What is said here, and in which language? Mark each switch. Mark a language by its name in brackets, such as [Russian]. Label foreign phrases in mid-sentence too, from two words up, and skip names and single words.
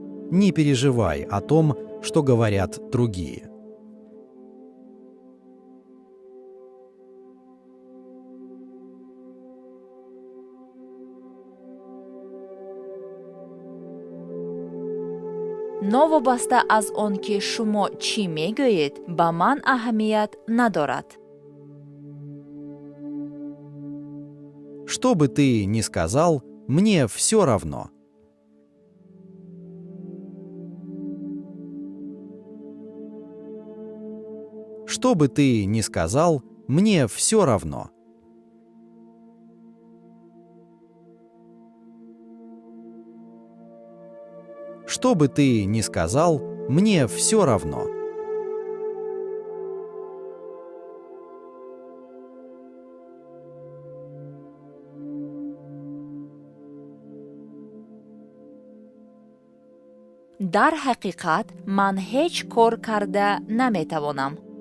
[Russian] Не переживай о том, что говорят другие. [Tajik] новобаста аз он ки шумо чӣ мегӯед ба ман аҳамият надорад. [Russian] Что бы ты ни сказал, мне все равно. Что бы ты ни сказал, мне все равно. Что бы ты ни сказал, мне все равно. [Tajik] дар ҳақиқат ман ҳеҷ кор карда наметавонам.